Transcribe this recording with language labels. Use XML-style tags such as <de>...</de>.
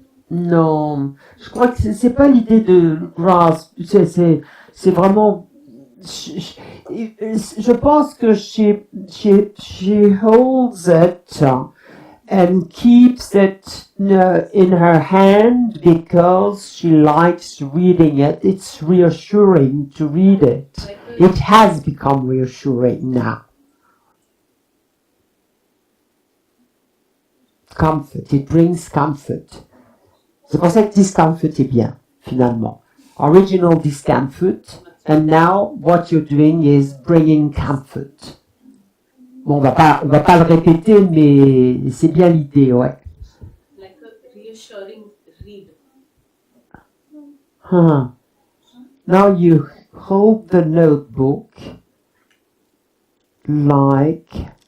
<fr>Non, je crois que c'est pas l'idée de grasp, c'est vraiment... Je pense que</fr> <en>she holds it and keeps it in her hand because she likes reading it. It's reassuring to read it. It has become reassuring now. Comfort, it brings comfort.</en> <fr>C'est pour ça que discomfort est bien, finalement.</fr> <en>Original discomfort. And now, what you're doing is bringing comfort.</en> <fr>Bon, on va pas le répéter, mais c'est bien l'idée, ouais.</fr> <en>like a reassuring read. Now you hold the notebook like...</en>